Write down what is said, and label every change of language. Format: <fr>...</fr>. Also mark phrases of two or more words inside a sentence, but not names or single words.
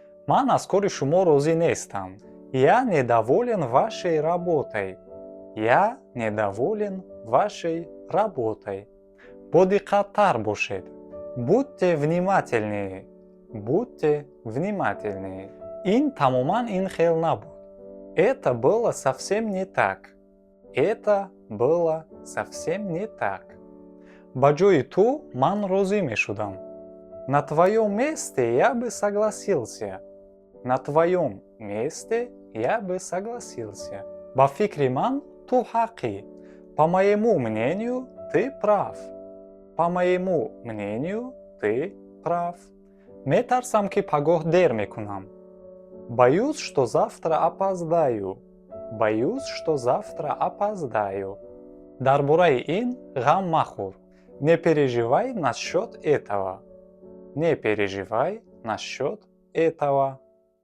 <tg>Ман аз кори шумо розӣ нестам.</tg> <ru>Я недоволен вашей работой. Я недоволен вашей работой.</ru> <tg>Бо диққаттар бошед.</tg> <ru>Будьте внимательнее. Будьте внимательнее.</ru> <tg>Ин тамоман ин хел набуд.</tg> <ru>Это было совсем не так. Это было совсем не так.</ru> <tg>Ба ҷои ту ман розӣ мешудам.</tg> <ru>На твоем месте я бы согласился. На твоем месте я бы согласился.</ru> <tg>Ба фикри ман ту ҳаққӣ.</tg> <ru>По моему мнению, ты прав. По моему мнению, ты прав.</ru> <tg>Метарсам, ки пагоҳ дер мекунам.</tg> <ru>Боюсь, что завтра опоздаю. Боюсь, что завтра опоздаю.</ru> <tg>Дар бораи ин ғам махӯр.</tg> <ru>Не переживай насчет этого. Не переживай насчет этого.</ru>